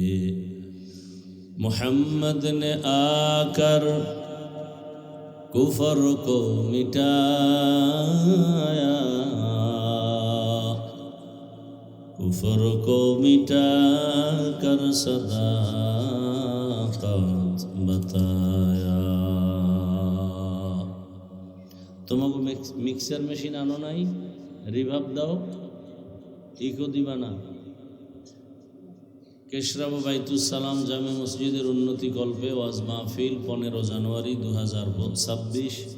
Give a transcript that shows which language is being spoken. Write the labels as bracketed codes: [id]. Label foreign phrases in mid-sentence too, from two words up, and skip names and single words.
[ur] محمد نے آ کر کفر کو مٹایا، کفر کو مٹا کر صداقت بتایا. [bn] তোমাকে [en] mixer machine [bn] আনো নাই, রিভাব দাও, ইকো দিবা না। কেশরাব বাইতুস সালাম জামে মসজিদের উন্নতি কল্পে ওয়াজ মাহফিল 15 জানুয়ারি 2026।